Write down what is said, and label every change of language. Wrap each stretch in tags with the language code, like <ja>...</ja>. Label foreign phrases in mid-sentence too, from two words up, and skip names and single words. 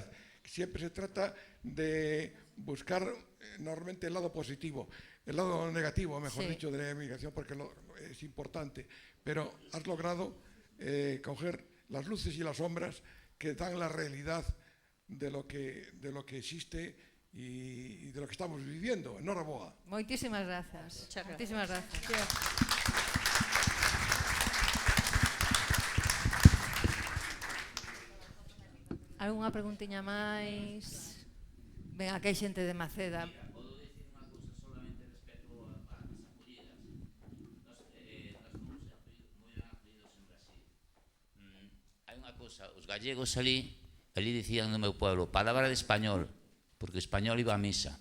<es>Siempre se trata de buscar normalmente el lado positivo, el lado negativo, mejor dicho, de la emigración, porque es importante. Pero has logrado coger las luces y las sombras que dan la realidad de lo que existe y de lo que estamos viviendo. Enhorabuena.</es> <gl>Moitísimas grazas. Moitísimas grazas. Algunha preguntiña máis? Ben, aquí hai xente de Maceda. Os gallegos ali dicían no meu pueblo palabra de español, porque o español iba a misa.</gl>